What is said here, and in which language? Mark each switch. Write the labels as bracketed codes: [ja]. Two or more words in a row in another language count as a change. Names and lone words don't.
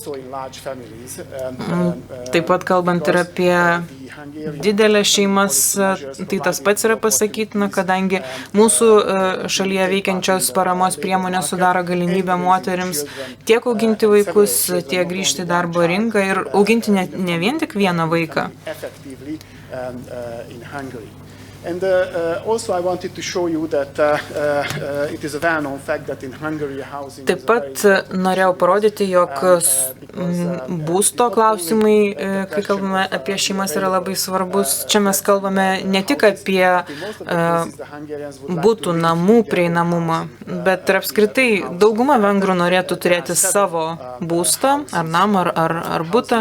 [lt] Taip pat kalbant ir apie didelės šeimas, tai tas pats yra pasakytina, kadangi mūsų šalyje veikiančios paramos priemonės sudaro galimybę moterims tiek auginti vaikus, tiek grįžti į darbo rinką ir auginti ne vien tik vieną vaiką. [en] And also I wanted to show you that it is a well-known fact that in Hungary housing [lt] Taip pat norėjau parodyti, jog būsto klausimai, kai kalbame apie šeimas, yra labai svarbus. Čia mes kalbame ne tik apie būtų namų prieinamumą, bet ir apskritai dauguma vengrų norėtų turėti savo būstą, ar namą, ar butą.